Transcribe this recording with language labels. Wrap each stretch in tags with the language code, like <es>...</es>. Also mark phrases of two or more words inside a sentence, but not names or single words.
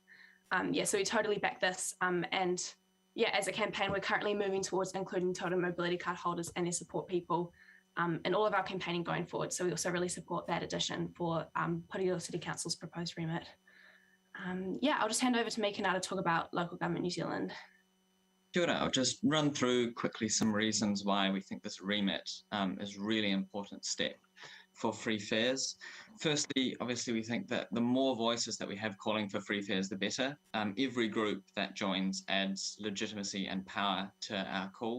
<en>So we totally back this, and as a campaign, we're currently moving towards including total mobility card holders and their support people in all of our campaigning going forward. So we also really support that addition for Porirua City Council's proposed remit. I'll just hand over to Mika now to talk about Local Government New Zealand.</en> <mi>Kia ora.</mi> <en>I'll just run through quickly some reasons why we think this remit is a really important step for free fares. Firstly, obviously, we think that the more voices that we have calling for free fares, the better. Every group that joins adds legitimacy and power to our call.</en>